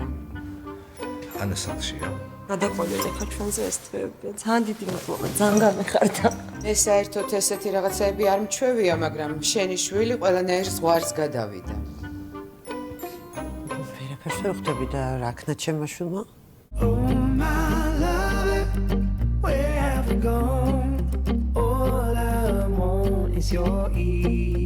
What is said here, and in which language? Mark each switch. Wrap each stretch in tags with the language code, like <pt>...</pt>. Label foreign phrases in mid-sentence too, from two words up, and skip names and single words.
<ka>ანა სახლშია. გადაყოლეთ ახლა ჩვენზე ეს თვეები. ძალიან დიდი მოგვა, ძალიან გამეხარდა. ეს საერთოდ ესეთი რაღაცები არ მჩვევია, მაგრამ შენი შვილი ყველანაირ ზღვარს გადავიდა. ვერაფერს ვერ ხვდები და რა ქნა ჩემმა შვილმა?</ka> <en>Oh my love, where have you gone? All I want is your ear.</en>